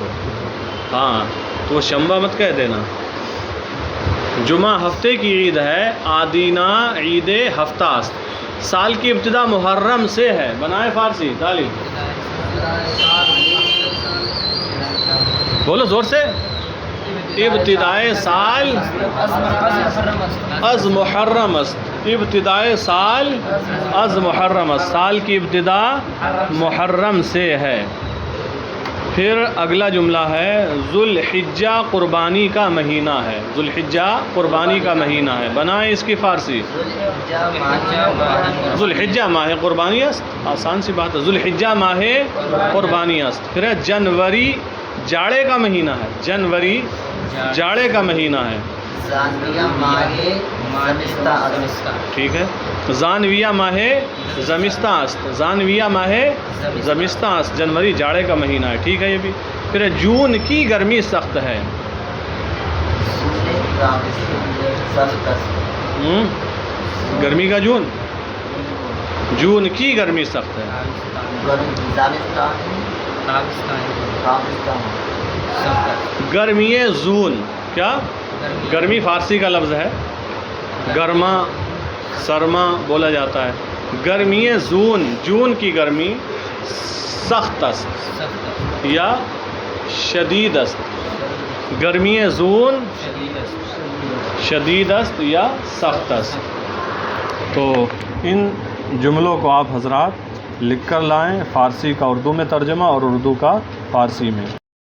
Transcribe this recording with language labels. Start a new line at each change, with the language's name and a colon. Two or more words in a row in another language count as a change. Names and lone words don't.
Urdu: ہاں تو وہ شنبہ مت کہہ دینا. جمعہ ہفتے کی عید ہے،
Persian: آدینہ عید ہفتہ است.
Urdu: سال کی ابتدا محرم سے ہے. بنائے فارسی. تعلیم بولو زور سے.
Persian: ابتدائے سال از محرم است، ابتدائے سال از محرم است.
Urdu: سال کی ابتدا محرم سے ہے. پھر اگلا جملہ ہے ذوالحجہ قربانی کا مہینہ ہے، ذوالحجہ قربانی کا مہینہ ہے. بنائیں اس کی فارسی.
Persian: ذوالحجہ ماہ قربانی است.
Urdu: آسان سی بات ہے.
Persian: ذوالحجہ ماہ قربانی است.
Urdu: پھر جنوری جاڑے کا مہینہ ہے، جنوری جاڑے کا مہینہ ہے. ٹھیک ہے.
Persian: زانویہ ماہ زمستہ است، زانویہ ماہ زمستہ است.
Urdu: جنوری جاڑے کا مہینہ ہے. ٹھیک ہے. یہ بھی. پھر جون کی گرمی سخت ہے. گرمی کا جون، جون کی گرمی سخت ہے.
Persian: گرمی زون،
Urdu: کیا گرمی فارسی کا لفظ ہے، گرما سرما بولا جاتا ہے.
Persian: گرمی زون،
Urdu: جون کی گرمی
Persian: سخت است یا شدید است. گرمی زون شدید است یا سخت است.
Urdu: تو ان جملوں کو آپ حضرات لکھ کر لائیں، فارسی کا اردو میں ترجمہ اور اردو کا فارسی میں.